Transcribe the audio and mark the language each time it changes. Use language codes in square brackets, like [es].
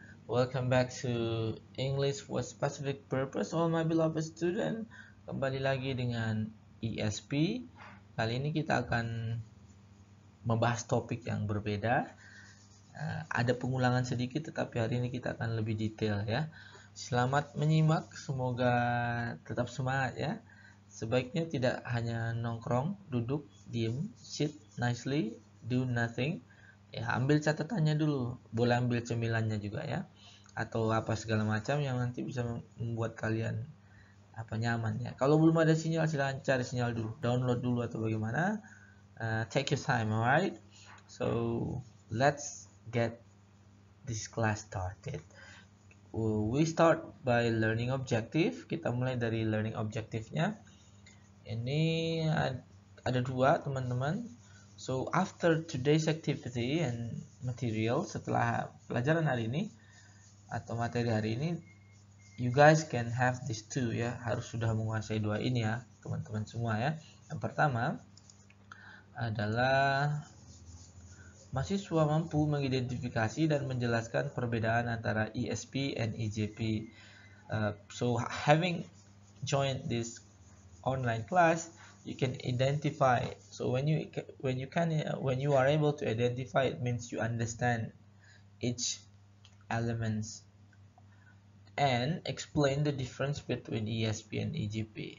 [en] Welcome back to English for Specific Purpose, all my beloved student. [id] Kembali lagi dengan ESP. Kali ini kita akan membahas topik yang berbeda. Ada pengulangan sedikit, tetapi hari ini kita akan lebih detail ya. Selamat menyimak, semoga tetap semangat ya. Sebaiknya tidak hanya nongkrong, duduk, diem, [en] sit nicely, do nothing. [id] Ya, ambil catatannya dulu, boleh ambil cemilannya juga ya, atau apa segala macam yang nanti bisa membuat kalian nyaman ya. Kalau belum ada sinyal, silahkan cari sinyal dulu, download dulu atau bagaimana. [en] Take your time, alright? So let's get this class started. We start by learning objective. [id] Kita mulai dari learning objective-nya. Ini ada dua, teman-teman. [en] So after today's activity and material, [id] setelah pelajaran hari ini atau materi hari ini, [en] you guys can have these two [id] ya, harus sudah menguasai dua ini ya, teman-teman semua ya. Yang pertama adalah mahasiswa mampu mengidentifikasi dan menjelaskan perbedaan antara ESP and EJP. [en] So having joined this online class, you can identify. So when you are able to identify, it means you understand each elements and explain the difference between ESP and EGP.